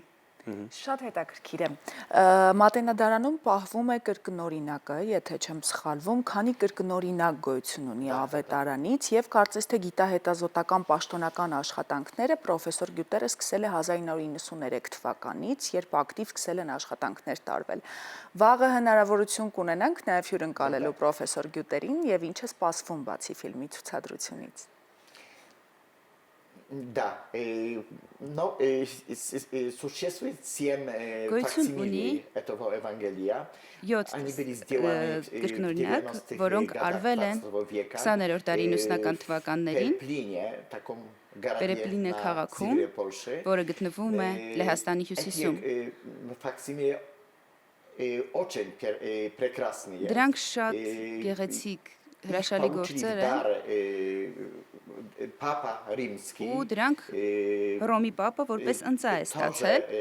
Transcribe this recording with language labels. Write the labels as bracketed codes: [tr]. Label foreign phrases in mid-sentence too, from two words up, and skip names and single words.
[hy] Շատ հետաքրքիր է։ Մատենադարանում պահվում է կրկնօրինակը, եթե չեմ սխալվում, քանի կրկնօրինակ գոյություն ունի ավետարանից եւ կարծես թե գիտահետազոտական պաշտոնական աշխատանքները պրոֆեսոր Գյուտերը սկսել է 1993 թվականից, երբ ակտիվ սկսել են աշխատանքներ տարվել։ Վաղը հնարավորություն կունենանք նաեւ հյուրընկալելու պրոֆեսոր Գյուտերին եւ ինչ է սպասվում բացի ֆիլմի ցուցադրությունից։ [ru] Да, но существует 7 факсимилей этого Евангелия. [hy] 7 կրկնօրինակ, որոնք արվել են 20-րդ դարի 90-ական թվականներին Պերեպլինե քաղաքում, որը գտնվում է Լեհաստանի հյուսիսում։ Դրանք շատ գեղեցիկ հրաշալի գործեր են, ու դրանք Հռոմի պապը որպես ընծա է ստացել,